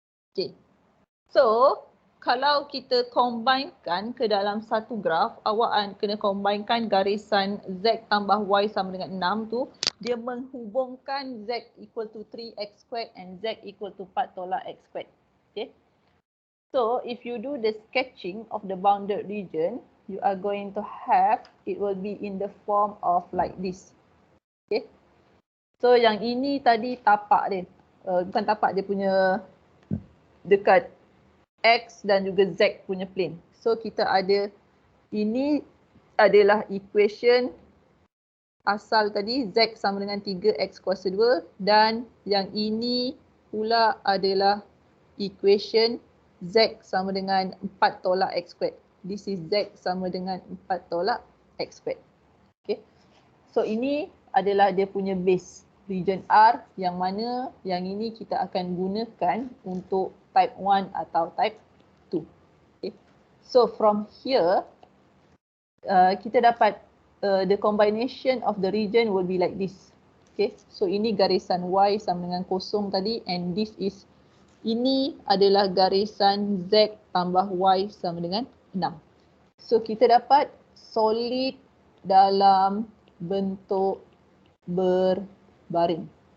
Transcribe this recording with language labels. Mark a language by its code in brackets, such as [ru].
[ms] Okay. So, kalau kita combinekan ke dalam satu graf, awak kena combinekan garisan Z tambah Y sama dengan 6 tu, dia menghubungkan Z equal to 3x² and Z equal to 4 tolak x². Okay. [en] So, if you do the sketching of the bounded region, you are going to have, it will be in the form of like this. [ms] Okay. So, yang ini tadi tapak dia. Bukan tapak, dia punya dekat X dan juga Z punya plane. So kita ada, ini adalah equation asal tadi, Z sama dengan 3x kuasa 2, dan yang ini pula adalah equation Z sama dengan 4 tolak x². [en] This is [ms] Z sama dengan 4 tolak x². Okay. So ini adalah dia punya base region R, yang mana yang ini kita akan gunakan untuk type 1 atau type 2. Okay. [en] So from here, [ms] kita dapat [en] the combination of the region will be like this. Okay. [ms] So ini garisan Y sama dengan 0 tadi, [en] and this is, [ms] ini adalah garisan Z tambah Y sama dengan 6. So kita dapat solid dalam bentuk berbaring.